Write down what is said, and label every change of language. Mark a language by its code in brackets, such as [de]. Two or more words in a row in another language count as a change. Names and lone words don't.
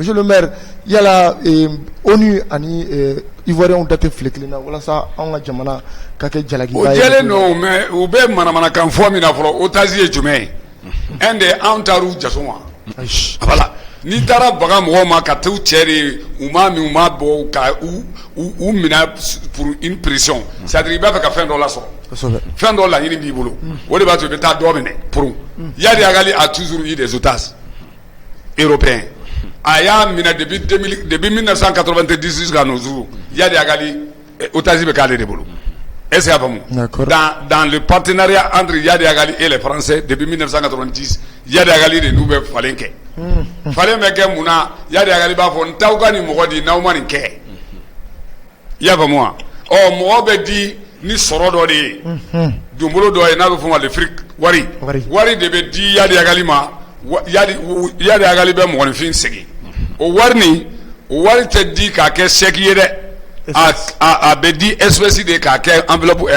[fr] Monsieur le maire, [bm] yala ONU ani Ivoiriens date file kelen na walasa an ka jamana ka kɛ jalakiba ye. O jɛlen don mais u bɛ manamanakan fɔ min na fɔlɔ otage ye jumɛn ye? Un de anw taar'u jaso ma. Voilà. N'i taara baga mɔgɔw ma ka t'u cɛ de u m'a min u m'a bɔ ka u minɛ [fr] pour une pression c'est-à-dire [bm] i b'a fɛ ka fɛn dɔ lasɔrɔ fɛn dɔ laɲini b'i bolo o de b'a to i bɛ taa dɔ minɛ [fr] pour Yadi Agali a toujours eu des otages européens [bm] a y'a minɛ [fr] depuis 1990 jusqu'à nos jours [bm] Yadi Agali otage bɛ k'ale de bolo [fr] est-ce que [bm] y'a faamu [fr] dans le partenariat entre Yadi Agali et les Français depuis 1990 [bm] Yadi Agali de n'u bɛ falen kɛ falen bɛ kɛ mun na Yadi Agali b'a fɔ n t'aw ka nin mɔgɔ di n'aw ma nin kɛ i y'a faamu wa mɔgɔ bɛ di ni sɔrɔ dɔ de ye donbolo dɔ ye n'a bɛ fɔ ma [fr] le fric [bm] wari de bɛ di Yadi Agali ma Yadi Agali bɛ mɔgɔninfin segin o wari tɛ di k'a kɛ chèque ye dɛ a bɛ di espèce de k'a kɛ enveloppe